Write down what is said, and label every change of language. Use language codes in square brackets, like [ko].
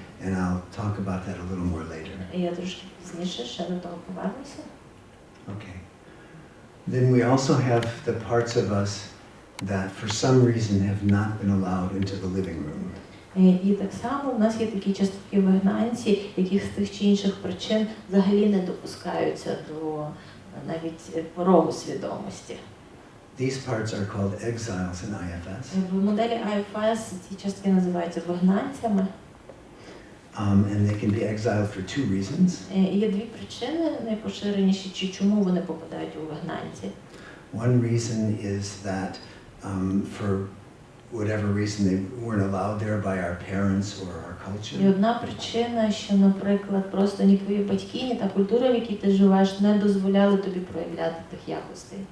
[en] And I'll talk about that a little more later. [uk] І я трошки пізніше ще до того повернуся. [en] Okay. Then we also have the parts of us that for some reason have not been allowed into the living room. [uk] І так само в нас є такі частки вигнанці, яких з тих чи інших причин взагалі не допускаються до навіть порогу свідомості. [en] These parts are called exiles in IFS. [uk] В моделі IFS ці частки називаються вигнанцями. [en] And they can be exiled for two reasons. [uk] Є дві причини найпоширеніші, чи чому вони попадають у вигнанці. [en] One reason is that for whatever reason they weren't allowed there by our parents or our culture. [uk] І одна причина, що, наприклад, просто ні твої батьки, ні та культура, в якій ти живеш, не дозволяли тобі проявляти тих якостей.